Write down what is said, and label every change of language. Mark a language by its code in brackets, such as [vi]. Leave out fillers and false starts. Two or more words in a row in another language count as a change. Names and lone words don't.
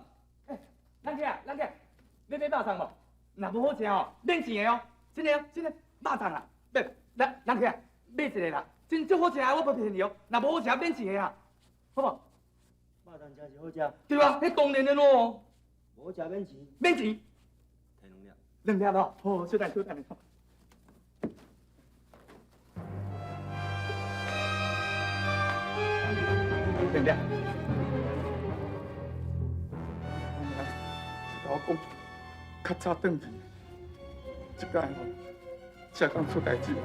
[nan] 咱去啊，咱去啊，要买蚂蚱无？若无好食哦，免钱的哦，真的哦，真的，蚂蚱啊，买，咱去啊，买一个啦，真足好食啊，我不骗你哦，若无好食免钱的啊，好无？蚂蚱真是好食，对啊，迄当然的咯。无食免钱，免钱，摕 2粒哦，好，小等。2粒。我讲，较早转去，即摆吼，才讲出代志。